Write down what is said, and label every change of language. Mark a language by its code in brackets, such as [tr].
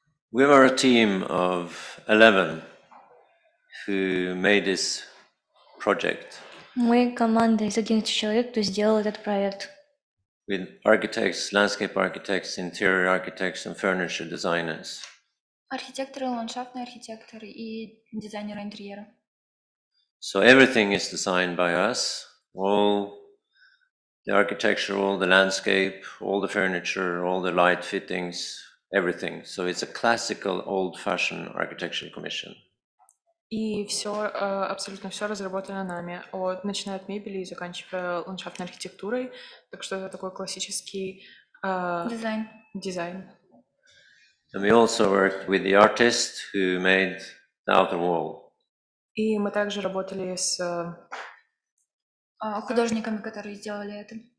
[en] We were a team of 11 who made this project. [ru] Мы команда из 11 человек, кто сделал этот проект. [en] With architects, landscape architects, interior architects, and furniture designers. [ru] Архитекторы, ландшафтные архитекторы и дизайнеры интерьера. [en] So everything is designed by us. All the architecture, all the landscape, all the furniture, all the light fittings, everything. So it's a classical, old-fashioned architecture commission. [ru] И все, абсолютно все разработано нами, начиная от мебели и заканчивая ландшафтной архитектурой. Так что это такой классический дизайн. [en] And we also worked with the artist who made the outer wall. [ru] И мы также работали с художниками, которые сделали это.